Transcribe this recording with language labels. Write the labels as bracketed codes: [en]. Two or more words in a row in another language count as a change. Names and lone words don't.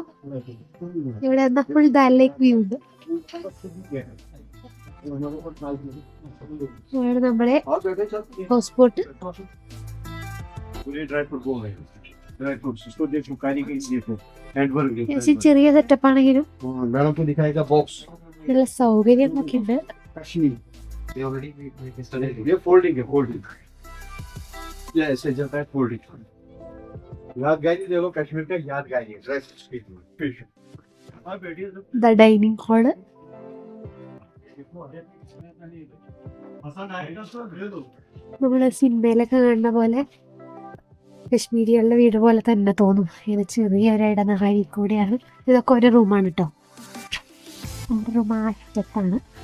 [ml] ഇവിടെ ഫുൾ ദാൽ ലേക്ക് വ്യൂ ഉണ്ട്. ഇവിടെ നമ്മളെ ഹൗസ് ബോട്ട്. ചെറിയ സെറ്റപ്പ് ആണെങ്കിലും നല്ല സൗകര്യങ്ങളൊക്കെ ഉണ്ട്. [hi] ये फोल्डिंग है, फोल्डिंग ये ऐसे चलता है, फोल्डिंग. यादगारी देखो, कश्मीर का यादगारी है. ड्रेस फिश [en] The dining hall. [ml] നമ്മള് സിനിമയിലൊക്കെ കണ്ട പോലെ കശ്മീരികളുടെ വീട് പോലെ തന്നെ തോന്നും. ഇങ്ങനെ ചെറിയൊരു ഇടനഴി കൂടിയാണ്. ഇതൊക്കെ ഒരു റൂമാണ് കേട്ടോ. റൂം ആറ്റത്താണ്.